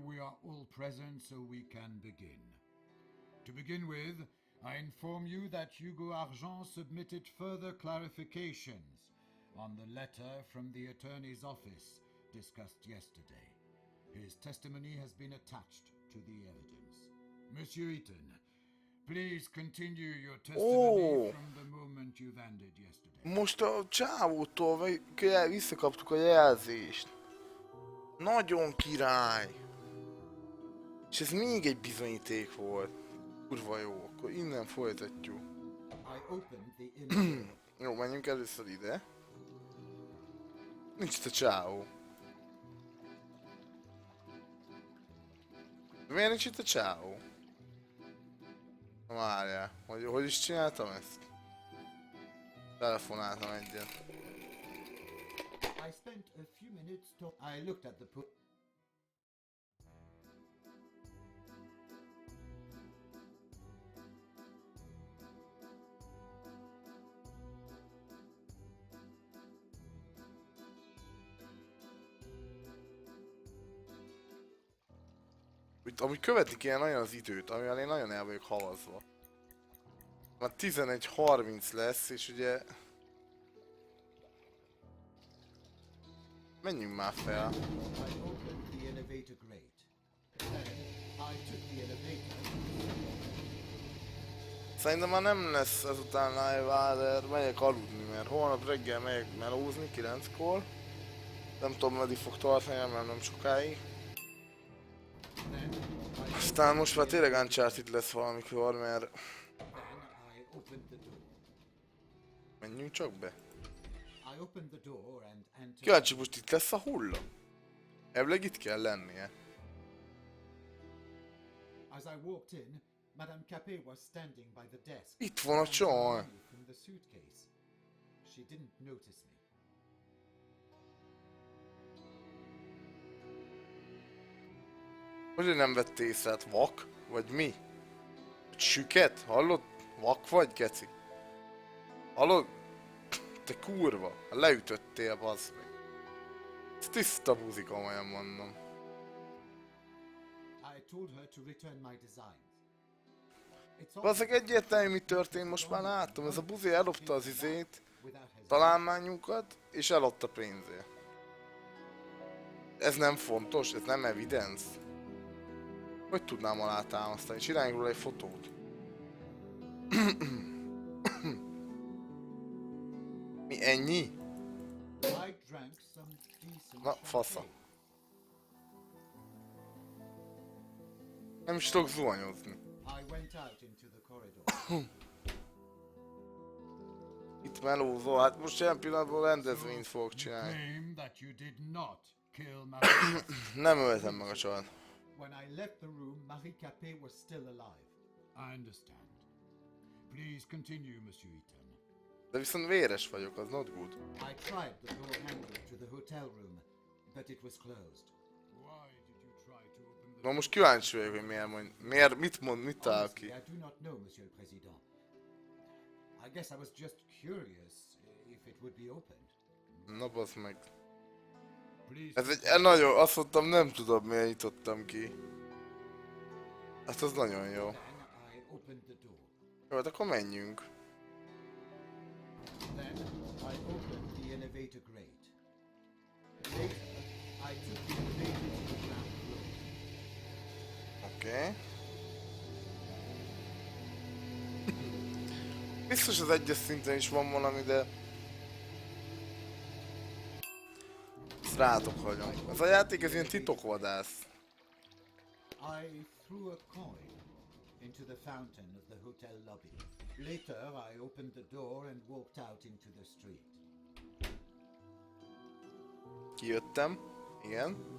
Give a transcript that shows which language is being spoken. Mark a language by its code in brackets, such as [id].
[en] We are all present, so we can begin. To begin with, I inform you that Hugo Argent submitted further clarifications on the letter from the attorney's office discussed yesterday. His testimony has been attached to the evidence. Monsieur Eaton, please continue your testimony from the moment you've ended yesterday. [hu] Most a csávótól visszakaptuk a jelzést. Nagyon király. És ez még egy bizonyíték volt. Kurva jó, akkor innen folytatjuk. [en] I opened the image. [hu] Jó, menjünk először ide. Nincs itt a csávó. Miért nincs itt a csávó? Várjál, hogy is csináltam ezt? Telefonáltam egyet. [en] I spent a few minutes I looked at the [hu] Amúgy követni kéne nagyon az időt, amivel én nagyon el vagyok havazva. Már 11:30 lesz, és ugye... Menjünk már fel. [en] I opened the elevator grate. Then I took the elevator. [hu] Szerintem már nem lesz ezután live, de megyek aludni, mert holnap reggel megyek melózni 9-kor. Nem tudom, meddig fog tartani, mert nem sokáig. Aztán most már tényleg Uncharted lesz valamikor, mert... [en] Then I opened the door. [hu] Menjünk csak be. [en] I opened the door and entered. [hu] Kíváncsi, most itt lesz a hulla? Elvileg itt kell lennie. [en] As I walked in, Madame Capet was standing by the desk. [hu] Itt van a csaj. [en] From the suitcase. She didn't notice me. [hu] Hogy nem vett észre, hát vak? Vagy mi? Süket? Hallod? Vak vagy, geci? Hallod? Te kurva! Leütöttél, bazd meg. Ez tiszta buzi, komolyan mondom. [en] I told her to return my designs. [hu] Bazzeg, egyértelmű, mi történt, most már látom. Ez a buzi ellopta az izét, találmányunkat, és ellopta pénzért. Ez nem fontos, ez nem evidence. Hogy tudnám alátámasztani? Csináljunk róla egy fotót. Mi ennyi? [en] I drank some decent [hu] Na, fasza. [en] champagne. [hu] Nem is tudok zuhanyozni. [en] I went out into the corridor. [hu] Itt melózó, hát most ilyen pillanatban rendezvényt fogok csinálni. [en] Claim that you did not kill Madame. [hu] Nem öltem meg a csajt. [en] When I left the room, Marie Capet was still alive. I understand. Please continue, Monsieur Eaton. [hu] De viszont véres vagyok, az [en] not good. I tried the door handle to the hotel room, but it was closed. Why did you try to open the [hu] Na most kíváncsi vagyok, hogy mit mond, mit talál [en] Honestly, I do not know, Monsieur le Président. I guess I was just curious if it would be opened. [hu] Na bazd meg. [en] Please. [hu] Ez egy nagyon, azt mondtam, nem tudom miért nyitottam ki. Hát az nagyon jó. [en] Then I opened the door. [hu] Jó, hát akkor menjünk. [en] Then I opened the elevator grate. Later, I took the elevator to the ground floor. [hu] Oké. Biztos az egyes szinten is van valami, de... Ezt rátok hagyom. Ez a játék, ez ilyen titokvadász. [en] I threw a coin into the fountain of the hotel lobby. Later, I opened the door and walked out into the street. [hu] Kijöttem. Igen.